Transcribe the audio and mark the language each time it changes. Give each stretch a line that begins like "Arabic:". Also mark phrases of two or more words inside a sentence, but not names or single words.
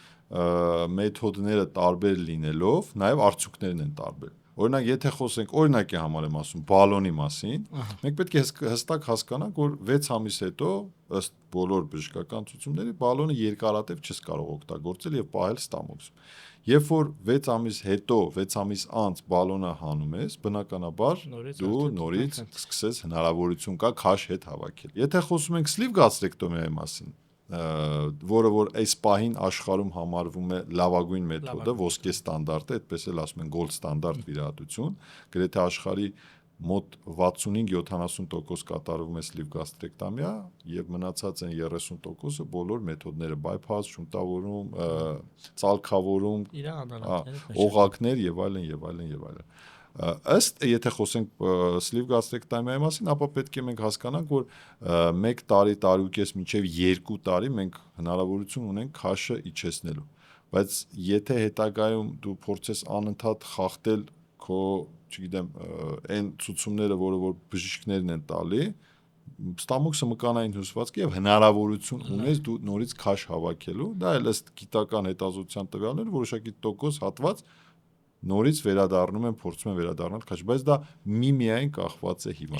Armenian: մեթոդները տարբեր լինելով, նաև արդյունքներն են տարբեր։ Օրինակ, եթե խոսենք օրինակի համար եմ ասում բալոնի մասին, մենք պետք է հստակ հասկանանք, որ 6 ամիս հետո ըստ բոլոր բժշկական ցուցումների բալոնը երկարատև չես կարող օգտագործել եւ պահել ստամոքսում։ Երբ որ 6 ամիս հետո, 6 ամիս անց բալոնը հանում ես, բնականաբար դու նորից սկսես հնարավորություն կա քաշ հետ հավաքել։ Եթե խոսում ենք
English: sleeve gastrectomy-
Armenian: ի մասին, որը որ այս պահին աշխարհում համարվում է լավագույն մեթոդը, ոսկե ստանդարտը, այդպես էլ ասում են
English: gold standard
Armenian: վիրահատություն, գրեթե աշխարհի մոտ 65-70% կատարվում է
English: sleeve gastrectomy-
Armenian: ը եւ մնացած են 30%-ը բոլոր մեթոդները bypass, շունտավորում, ծալքավորում, օղակներ եւ այլն եւ այլն եւ այլն։ Ըստ եթե խոսենք
English: sleeve gastrectomy-
Armenian: ի մասին, ապա պետք է մենք հասկանանք, որ 1 տարի, տարուկես մինչև 2 տարի մենք հնարավորություն ունենք քաշը իջեցնելու։ Բայց եթե հետագայում դու փորձես անընդհատ խախտել քո, չգիտեմ, այն ցուցումները, որը որ բժիշկներն են տալի, ստամոքսը մկանային հյուսվածք է եւ հնարավորություն ունես դու նորից քաշ հավաքելու, դա էլ ըստ գիտական հետազոտության տվյալներ որոշակի տոկոս հատված նորից վերադառնում են, փորձում են վերադառնալ քաշ, բայց դա միայն կախված է հիվանդից։